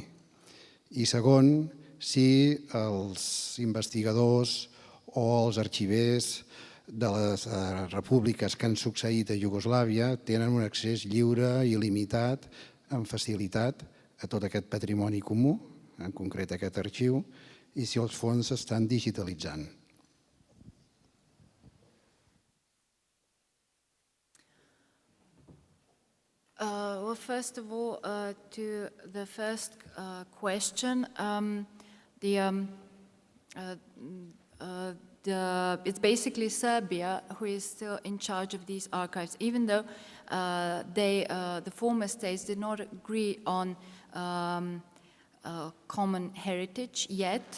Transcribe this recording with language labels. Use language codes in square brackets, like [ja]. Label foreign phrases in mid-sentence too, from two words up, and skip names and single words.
[ca] I segon, si els investigadors o els arxivers de les repúbliques que han succeït a Iugoslàvia tenen un accés lliure i il·limitat, amb facilitat, a tot aquest patrimoni comú, en concret aquest arxiu, i si els fons s'estan digitalitzant. [en] Well, first of all, to the first question, it's basically Serbia who is still in charge of these archives, even though the former states did not agree on common heritage yet.